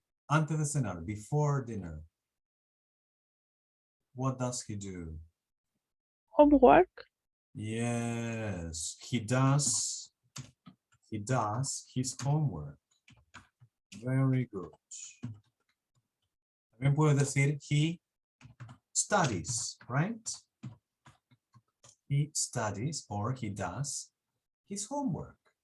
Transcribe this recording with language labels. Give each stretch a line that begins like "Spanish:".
Spanish: Antes de cenar,
English: before dinner. What does he do? homework. Yes, he does his homework. Very good.
Spanish: También puedes decir
English: he studies, right? He studies or he does his homework.